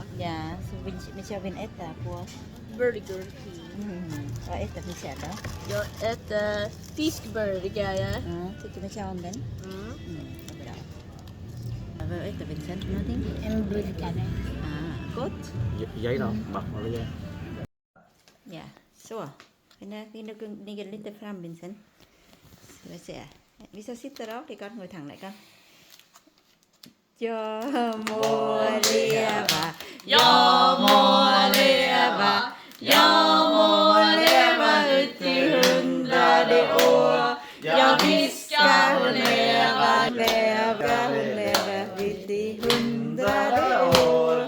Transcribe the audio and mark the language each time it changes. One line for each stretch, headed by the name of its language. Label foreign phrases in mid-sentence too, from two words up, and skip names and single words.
Swedish: Ja, så Michelle vill äta på. Burger. Vad äter Michelle då? Jag äter fiskburgare. Tycker Michelle om den? Vad bra. Vad äter Vincent för någonting? En burgare. Gott.
Vietnamese: Giấy đâu, bật vào cái giấy.
Swedish: Ja, så. Ni går lite fram Vincent. Ska vi se. Vissa sitter av, det kan
Vietnamese: ngồi thẳng lại con.
Swedish: Jag må leva, jag må leva, jag må leva ut i 100 år. Jag viskar leva, leva ut i 100 år.